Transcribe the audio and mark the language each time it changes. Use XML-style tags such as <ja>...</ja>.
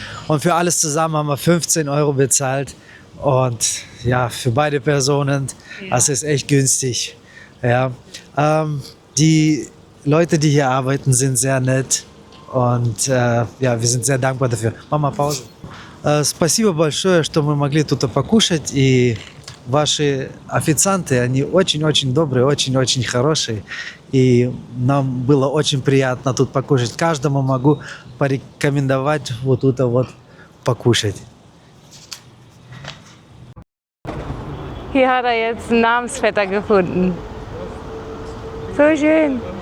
<de>Und für alles zusammen haben wir 15 € bezahlt. Und ja, für beide Personen, das ist echt günstig. Ja. Die Leute, die hier arbeiten, sind sehr nett. Und ja, wir sind sehr dankbar dafür. Mama, Pause.</de> <ru>Спасибо большое, что мы могли тут покушать. И ваши официанты, они очень-очень добрые, очень-очень хорошие. И нам было очень приятно тут покушать. Каждому могу порекомендовать вот тут вот покушать.</ru> <de>Hier hat er jetzt einen Namensvetter gefunden. So schön.</de>